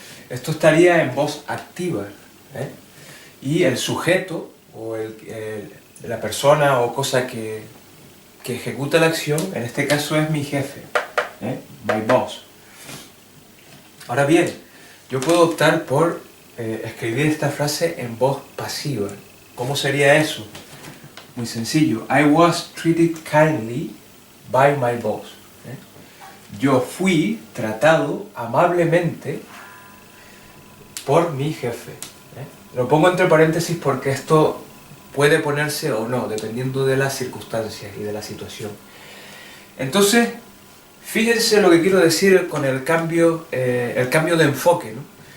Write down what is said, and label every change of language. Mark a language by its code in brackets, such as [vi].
[es] Esto estaría en voz activa, ¿eh? Y el sujeto o la persona o cosa que ejecuta la acción, en este caso es mi jefe, ¿eh? [en] My boss. [es] Ahora bien, yo puedo optar por escribir esta frase en voz pasiva. ¿Cómo sería eso? Muy sencillo. [en] I was treated kindly by my boss, ¿eh? [es] Yo fui tratado amablemente por mi jefe, ¿eh? Lo pongo entre paréntesis porque esto puede ponerse o no, dependiendo de las circunstancias y de la situación. Entonces, fíjense lo que quiero decir con el cambio de enfoque, ¿no?